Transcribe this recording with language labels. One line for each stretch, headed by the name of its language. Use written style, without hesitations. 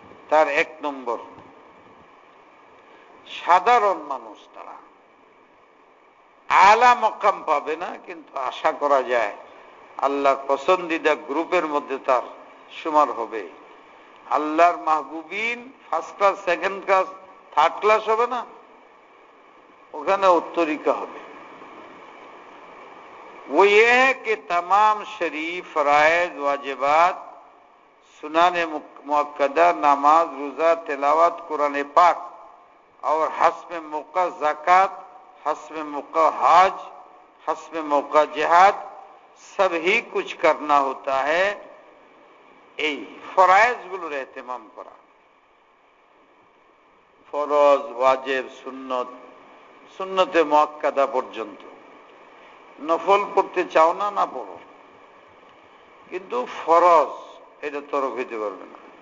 Bangla: তার 1 নম্বর, সাধারণ মানুষ তারা আলা মকাম পাবে না, কিন্তু আশা করা যায় আল্লাহর পছন্দিদা গ্রুপের মধ্যে তার সুমার হবে। আল্লাহর মাহবুবিন 1st class, 2nd class, 3rd class হবে না, ওখানে তরিকা হবে।
Hindi: वो ये है कि तमाम शरीफ, फराइज, वाजिबात, सुनाने मुअक्कदा, नमाज, रोजा, तिलावत, कुरान पाक और हस्ब मौका ज़कात, हस्ब मौका हज, हस्ब मौका जिहाद, सब ही कुछ करना होता है।
Bangla: এই ফরায়েজ গুলোর ইহতিমাম করা, ফরজ, ওয়াজিব, সুন্নত, সুন্নতে মুআক্কাদা পর্যন্ত। নফল পড়তে চাও না, না পড়ো, কিন্তু ফরজ এটা তরক হইতে পারবে না।